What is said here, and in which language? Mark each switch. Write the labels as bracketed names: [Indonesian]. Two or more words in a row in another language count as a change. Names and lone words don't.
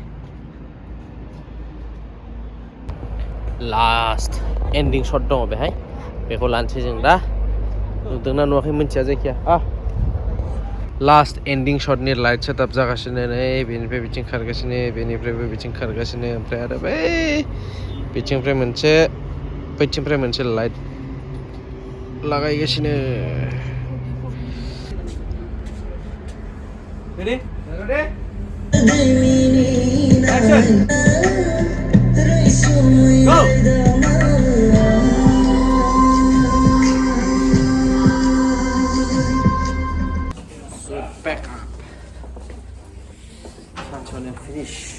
[English] last ending shot [Bodo] दङ बेहाय बेखौ लानोसै जों दा नुदोंना नुवाखै मिन्थिया जायखिया [English] last ending shot light setup [Bodo] जागासिनो नै बेनिफ्राय बिथिं खारगासिनो बेनिफ्रायबो बिथिं खारगासिनो ओमफ्राय आरो बै बिथिंनिफ्राय मोनसे बैथिंनिफ्राय मोनसे लाइट लागायगासिनो [English] Ready? Ready? Action! Go! So back up. Sanchone finish.